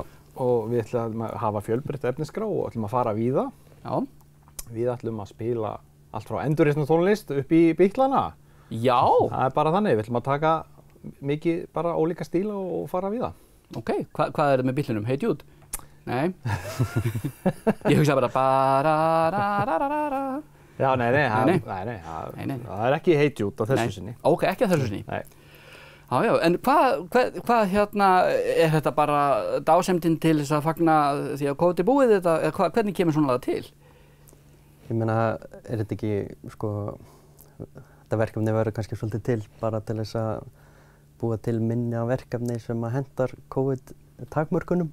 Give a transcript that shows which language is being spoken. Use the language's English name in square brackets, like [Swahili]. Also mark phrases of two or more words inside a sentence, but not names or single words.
[Icelandic] Og við ætlum að hafa fjölbreytta efnisgrá og ætlum að fara víða. Já. Við ætlum að spila allt frá endurreisnar tónlist upp í Bítlana. Já. Það bara þannig, við ætlum að taka mikið bara ólíka stíla og fara víða. Ok, hvað er það með Bítlunum? Hey Jude? Nei. Ég hugsa bara ba-ra-ra-ra-ra-ra. Já, nei, það er ekki Hey Jude á þessu sinni. Ok, ekki á þessu sinni. Nei. Já, en hvað hérna, er þetta bara dásemdin til þess að fagna því að COVID búið þetta, eða hvernig kemur svona það til? Ég meina, er þetta ekki, sko, þetta verkefni verður kannski svolítið til bara til þess að búa til minni af verkefni sem að hendar COVID-takmörkunum.